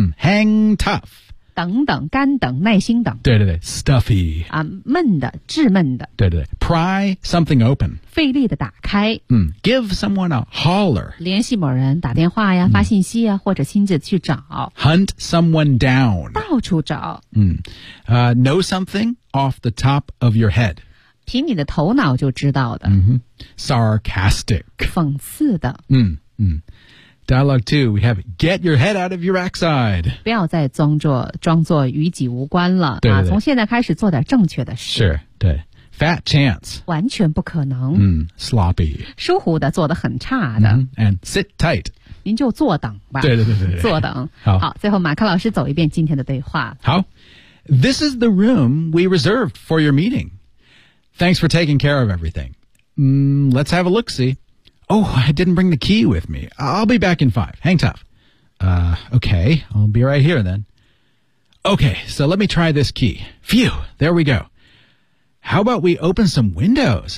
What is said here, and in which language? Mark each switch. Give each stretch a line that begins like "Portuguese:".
English: Hang tough.
Chinese: 等等干等耐心等对对对 stuffy、闷的致闷的对对对
English: pry something open
Chinese: 费力的打开、
English: give someone a holler
Chinese: 联系某人打电话呀发信息呀或者亲自去找
English: hunt someone down
Chinese: 到处找、
English: know something off the top of your head
Chinese: 凭你的头脑就知道的、
English: sarcastic
Chinese: 讽刺的
English: 嗯嗯Dialogue 2, we have get your head out of your backside.
Chinese: 不要再装作与己无关了对对对、从现在开始做点正确的事。
English: Sure,
Chinese: 对。
English: Fat chance.
Chinese: 完全不可能。
English: Sloppy.
Chinese: 疏忽的做得很差的。
English: And sit tight.
Chinese: 您就坐等吧。对对对对。坐等。好最后马克老师走一遍今天的对话。好。
English: This is the room we reserved for your meeting. Thanks for taking care of everything. Let's have a look-see. Oh, I didn't bring the key with me. I'll be back in 5. Hang tough. Okay, I'll be right here then. Okay, so let me try this key. Phew, there we go. How about we open some windows?